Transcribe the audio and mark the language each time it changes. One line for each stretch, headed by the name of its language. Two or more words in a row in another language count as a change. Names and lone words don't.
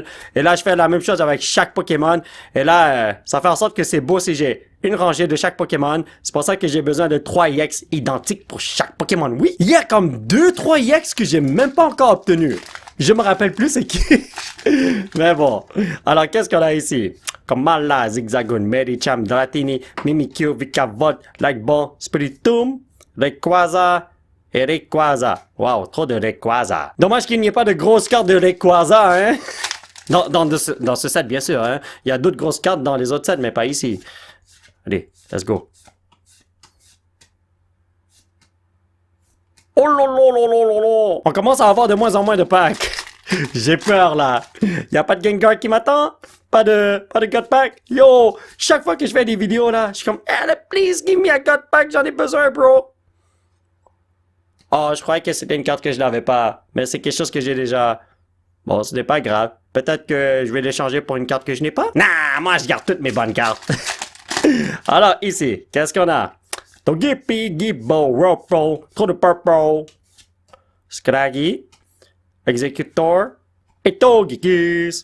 French: Et là, je fais la même chose avec chaque Pokémon. Et là, ça fait en sorte que c'est beau si j'ai une rangée de chaque Pokémon. C'est pour ça que j'ai besoin de 3 EX identiques pour chaque Pokémon. Oui, il y a comme 2-3 EX que j'ai même pas encore obtenus. Je me rappelle plus c'est qui. Mais bon. Alors, qu'est-ce qu'on a ici? Comme Mala, Zigzagoon, Medicham, Dratini, Mimikyu, Vikavolt, Lightball, Spiritomb, Rayquaza, et Rayquaza. Wow, trop de Rayquaza. Dommage qu'il n'y ait pas de grosses cartes de Rayquaza, hein? Dans ce set, bien sûr, hein? Il y a d'autres grosses cartes dans les autres sets, mais pas ici. Allez,
English: let's go. Oh lolo.
French: On commence à avoir de moins en moins de packs. J'ai peur, là. Il n'y a pas de Gengar qui m'attend? Pas de
English: God Pack?
French: Yo, chaque fois que je fais des vidéos, là, je suis comme,
English: hey, please give me a God Pack,
French: j'en ai besoin, bro. Oh, je croyais que c'était une carte que je n'avais pas. Mais c'est quelque chose que j'ai déjà. Bon, ce n'est pas grave. Peut-être que je vais l'échanger pour une carte que je n'ai pas. Nah, moi je garde toutes mes bonnes cartes. Alors, ici, qu'est-ce qu'on a? Togepi, Gibbo, Ropo, Trou de Purple, Scraggy, Executor, et Togekiss.